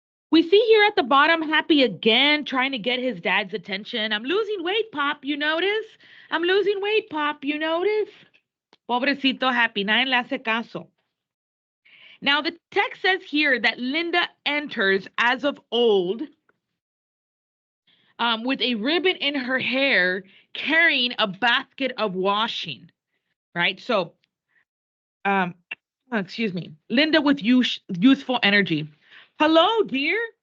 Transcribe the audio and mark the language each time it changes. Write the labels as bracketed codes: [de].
[en] We see here at the bottom, Happy again, trying to get his dad's attention. I'm losing weight, Pop, you notice? I'm losing weight, Pop, you notice? [es] Pobrecito Happy, nadie le hace caso. [en] Now, the text says here that Linda enters as of old with a ribbon in her hair, carrying a basket of washing, right? So, excuse me, Linda with youthful energy. Hello, dear.